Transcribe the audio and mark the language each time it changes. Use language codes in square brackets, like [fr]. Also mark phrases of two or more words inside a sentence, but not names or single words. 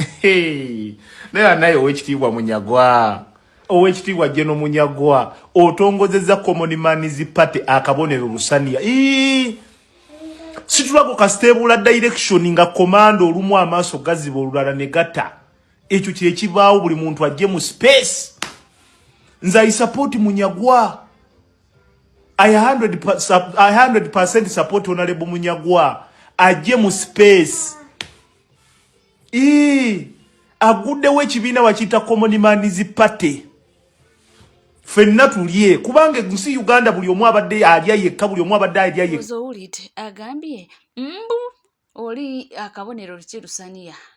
[lg] Hey, naye naye Oweekitiibwa Munyagwa, Oweekitiibwa General Munyagwa, otongozezza Common Man's Party, akabonero Lusaniya. Ii, situlako kasitebula direction nga komando olumu amaaso gaziba olulala ne gata. Ekyo kye kibaawo buli muntu ajje mu space. [en] Nze I support Munyagwa. I hundred per-, sup-, I hundred percent support Honorable Munyagwa. [lg] Ajje mu space. Ii, aguddewo ekibiina bakiyita Common Man's Party. Ffenna tulye, kubanga ensi Uganda buli omu abadde alya yekka, buli omu abadde alya yekka. Ozo owulidde, agambye, mbu oli akabonero luki Lusaniya?